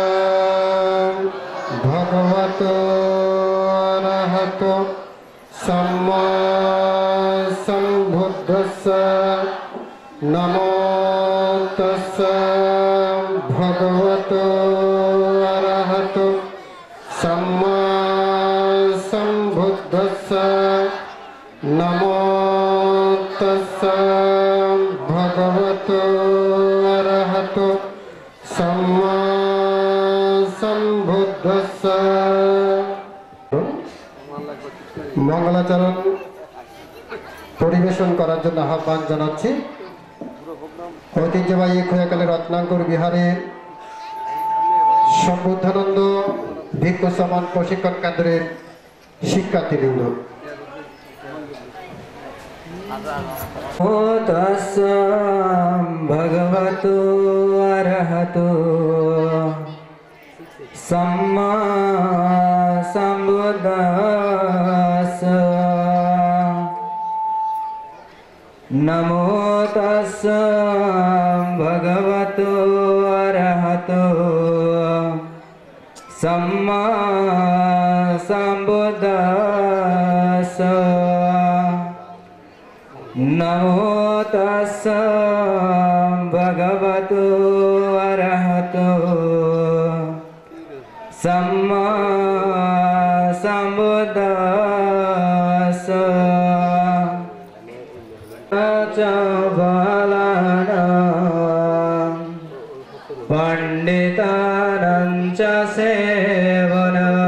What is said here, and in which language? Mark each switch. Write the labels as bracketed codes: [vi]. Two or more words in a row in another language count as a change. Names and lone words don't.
[pi] ভগবতো অরহতো সম্মা সম্বুদ্ধস্সা নমো তাস্সা ভগবতো অরহতো सम्मा सम्बुद्धस्सा नमो तस्सा भगवतो अरहतो सम्मा [bn] सम्बुद्धस्सा मंगलाचरण পরিবেশন করার জন্য আহ্বান জানাচ্ছি ঐতিহ্যবাহী খোয়াকালী রত্নাকর বিহারের সম্বুদ্ধানন্দ ভিক্ষু সমান প্রশিক্ষণ কেন্দ্রের শিক্ষার্থীবৃন্দ [pi] ভগবতো অরহতো সম্মা সম্বুদ্ধস্সা নমো তাস্সা ভগবতো অরহতো सम्मा सम्बुद्धस्सा नमो तस्सा भगवतो अरहतो सम्मा सम्बुद्धस्सा च बालाना पंडितानां च सेवना